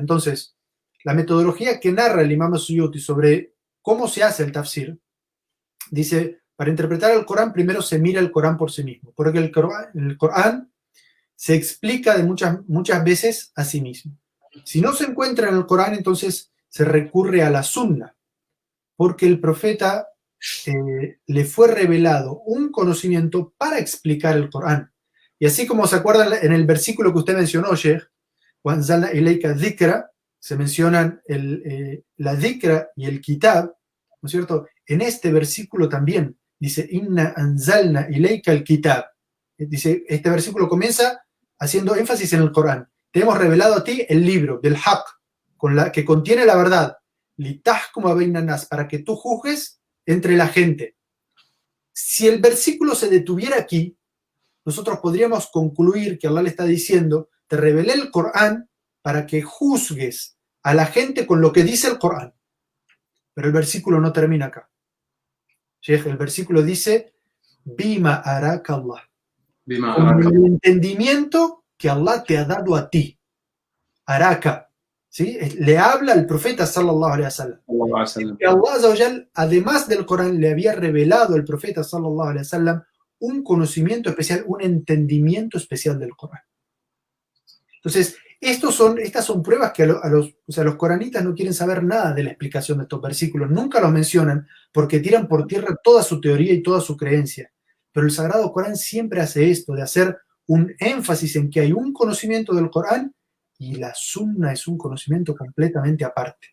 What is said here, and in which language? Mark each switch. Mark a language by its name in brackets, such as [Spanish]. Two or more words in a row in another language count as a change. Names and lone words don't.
[Spanish] Entonces, la metodología que narra el Imam Suyuti sobre cómo se hace el tafsir, dice, para interpretar el Corán primero se mira el Corán por sí mismo, porque el Corán se explica de muchas veces a sí mismo. Si no se encuentra en el Corán, entonces se recurre a la Sunna, porque el profeta le fue revelado un conocimiento para explicar el Corán. Y así como se acuerdan en el versículo que usted mencionó, [Arabic] Sheikh, وَأَنزَلْنَا إِلَيْكَ الذِّكْرَ, [Spanish] se mencionan la dhikra y el kitab, ¿no es cierto? En este versículo también dice, [Arabic] إنا أنزلنا إليك الكتاب. [Spanish] Dice, este versículo comienza haciendo énfasis en el Corán. Te hemos revelado a ti el libro del haq, que contiene la verdad, [Arabic] لتحكم بين الناس, [Spanish] para que tú juzgues entre la gente. Si el versículo se detuviera aquí, nosotros podríamos concluir que Allah le está diciendo, te revelé el Corán para que juzgues a la gente con lo que dice el Corán. Pero el versículo no termina acá. Sheikh, el versículo dice, [Arabic] بما أراك الله. [Spanish] Con el entendimiento que Allah te ha dado a ti. Araka. ¿Sí? Le habla al profeta [Arabic] صلى الله عليه وسلم. [Spanish] Que Allah [Arabic] عز وجل, [Spanish] además del Corán, le había revelado al profeta [Arabic] صلى الله عليه وسلم [Spanish] un conocimiento especial, un entendimiento especial del Corán. Entonces, estas son pruebas que los coranitas no quieren saber nada de la explicación de estos versículos, nunca los mencionan porque tiran por tierra toda su teoría y toda su creencia. Pero el Sagrado Corán siempre hace esto, de hacer un énfasis en que hay un conocimiento del Corán y la Sunna es un conocimiento completamente aparte.